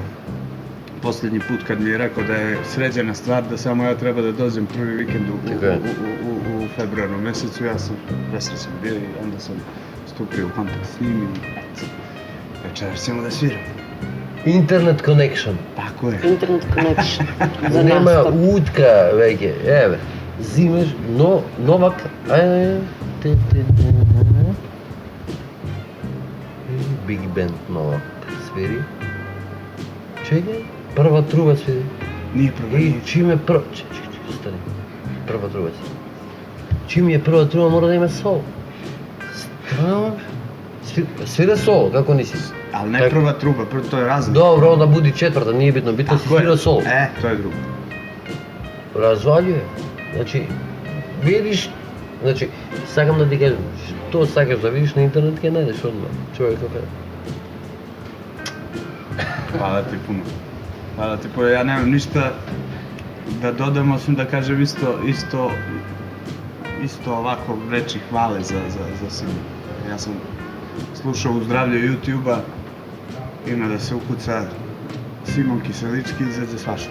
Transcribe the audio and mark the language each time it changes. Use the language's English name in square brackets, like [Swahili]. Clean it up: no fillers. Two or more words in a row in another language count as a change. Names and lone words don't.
[Serbian] Posljednji put kad mi je rekao da je sređena stvar, da samo ja treba da dođem prvi vikend u februaru mesecu, ja sam presrećan bio i onda sam stupio u kontakt s njim i večeras ćemo da sviramo. [English] Internet connection. [Serbian] Tako je. [English] Internet connection. [Macedonian] За Нема настап. утка веќе. Еве, зимеш Новак. [Serbian] Big Band Новак свири. Чекај, прва труба свири. Nije prva. [Macedonian] И чим е прва... Чекај, стани. Прва труба свири. Чим е прва труба мора да има сол. Странно. Свира сол, како не си? [Serbian] Ali ne prva truba, to je razlika. Dobro, onda budi četvrta, nije bitno, bitno si svirao sol. To je drugo. Razvaljuje. Znači, vidiš, znači, [Macedonian] сакам да ти кажам, што сакаш да видиш на интернет, ќе најдеш одмah. Човек кафе. [Serbian] Hvala ti puno. Hvala ti puno. Ja nemam ništa da dodam, osim da kažem isto ovako reči hvale za Simon. Ja sam slušao u zdravlju YouTube-a, ima da se ukuca Simon Kiselički i izađe svašta.